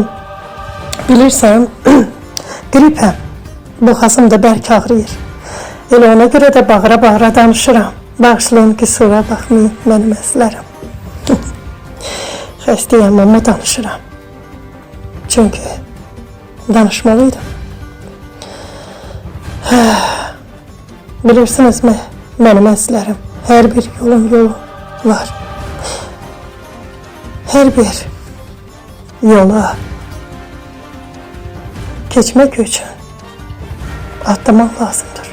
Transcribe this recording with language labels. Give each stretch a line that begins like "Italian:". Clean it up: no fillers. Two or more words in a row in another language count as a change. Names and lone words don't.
Azerbaijani: Bilirsən, qripəm. Boğazım da bərk ağrıyır. Elə ona görə də bağıra-bağıra danışıram. Bağışlayın ki, sura baxmayın mənim əzizlərim. Xəstəyəm, amma danışıram. Çünkü danışmalıydım.
Turkish: Bilirsiniz mi, benim əslərim, her bir yolu var. Her bir yola geçmek için atlamak lazımdır.